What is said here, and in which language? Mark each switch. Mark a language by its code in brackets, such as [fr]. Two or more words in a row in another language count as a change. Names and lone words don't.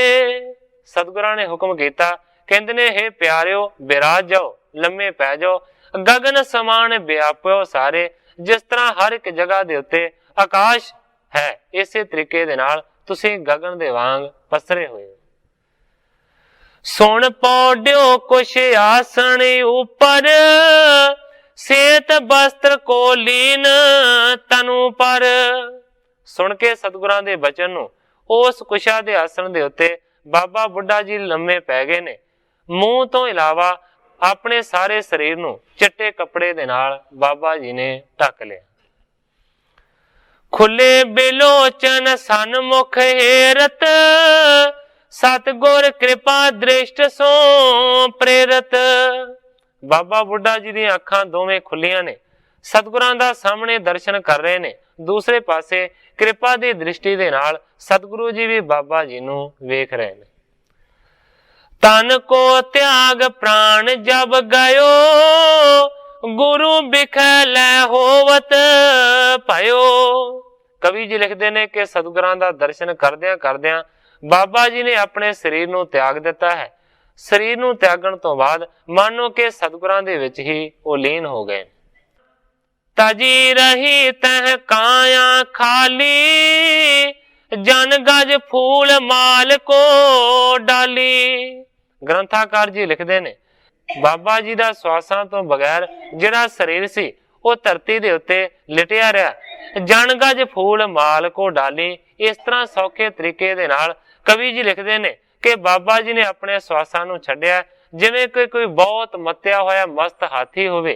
[pa] ਸਤਿਗੁਰਾਂ ਨੇ ਹੁਕਮ ਕੀਤਾ, ਕਹਿੰਦੇ ਨੇ ਹੇ ਪਿਆਰਿਓ ਬਿਰਾਜ ਜਾਓ, ਲੰਮੇ ਪੈ ਜਾਓ, ਗਗਨ ਸਮਾਨ ਵਿਆਪੋ ਸਾਰੇ। ਜਿਸ ਤਰ੍ਹਾਂ ਹਰ ਇਕ ਜਗ੍ਹਾ ਦੇ ਉੱਤੇ ਆਕਾਸ਼ ਹੈ, ਇਸੇ ਤਰੀਕੇ ਦੇ ਨਾਲ ਤੁਸੀਂ ਗਗਨ ਦੇ ਵਾਂਗ ਪਸਰੇ ਹੋਏ। [bra] सुन पौड्यो कुछ आसन ऊपर, सेत वस्त्र को लीन तनु पर। [pa] ਸੁਣ ਕੇ ਸਤਿਗੁਰਾਂ ਦੇ ਬਚਨ ਨੂੰ ਉਸ ਕੁਸ਼ਾ ਦੇ ਆਸਣ ਦੇ ਉੱਤੇ ਬਾਬਾ ਬੁੱਢਾ ਜੀ ਲੰਮੇ ਪੈ ਗਏ ਨੇ। ਮੂੰਹ ਤੋ ਇਲਾਵਾ ਆਪਣੇ ਸਾਰੇ ਸਰੀਰ ਨੂੰ ਚਿੱਟੇ ਕੱਪੜੇ ਦੇ ਨਾਲ ਬਾਬਾ ਜੀ ਨੇ ਢਕ ਲਿਆ। [bra] खुले बिलोचन सन्मुख हेरत, सतगुर कृपा दृष्ट सो प्रेरत। [pa] ਬਾਬਾ ਬੁੱਢਾ ਜੀ ਦੀ ਅੱਖਾਂ ਦੋਵੇਂ ਖੁੱਲ੍ਹੀਆਂ ਨੇ, ਸਤਿਗੁਰਾਂ ਦਾ ਸਾਹਮਣੇ ਦਰਸ਼ਨ ਕਰ ਰਹੇ ਨੇ। ਦੂਸਰੇ ਪਾਸੇ ਕਿਰਪਾ ਦੀ ਦ੍ਰਿਸ਼ਟੀ ਦੇ ਨਾਲ ਸਤਿਗੁਰੂ ਜੀ ਭੀ ਬਾਬਾ ਜੀ ਨੂੰ ਵੇਖ ਰਹੇ ਨੇ। [bra] तन को त्याग प्राण जब गयो, गुरु बिखलै होवत भयो। [pa] ਕਵੀ ਜੀ ਲਿਖਦੇ ਨੇ ਕਿ ਸਤਿਗੁਰਾਂ ਦਾ ਦਰਸ਼ਨ ਕਰਦਿਆਂ ਕਰਦਿਆਂ ਬਾਬਾ ਜੀ ਨੇ ਆਪਣੇ ਸਰੀਰ ਨੂੰ ਤਿਆਗ ਦਿਤਾ ਹੈ। ਸਰੀਰ ਨੂੰ ਤਿਆਗਣ ਤੋ ਬਾਅਦ ਮਾਨੋ ਕਿ ਸਤਿਗੁਰਾਂ ਦੇ ਵਿਚ ਹੀ ਉਹ ਲੀਨ ਹੋ ਗਏ। [bra] तजी रही तह काया खाली, जन गज फूल माल को डाली। [pa] ਗ੍ਰੰਥਾਕਾਰ ਜੀ ਲਿਖਦੇ ਨੇ ਬਾਬਾ ਜੀ ਦਾ ਸਵਾਸਾਂ ਤੋ ਬਗੈਰ ਜਿਹੜਾ ਸਰੀਰ ਸੀ ਉਹ ਧਰਤੀ ਦੇ ਉੱਤੇ ਲਿਟਿਆ ਰਿਹਾ। [bra] जन गज फूल माल को डाली, [pa] ਇਸ ਤਰ੍ਹਾਂ ਸੌਖੇ ਤਰੀਕੇ ਦੇ ਨਾਲ ਕਵੀ ਜੀ ਲਿਖਦੇ ਨੇ ਕਿ ਬਾਬਾ ਜੀ ਨੇ ਆਪਣੇ ਸਵਾਸਾਂ ਨੂੰ ਛੱਡਿਆ ਜਿਵੇਂ ਕਿ ਕੋਈ ਬਹੁਤ ਮੱਤਿਆ ਹੋਇਆ ਮਸਤ ਹਾਥੀ ਹੋਵੇ।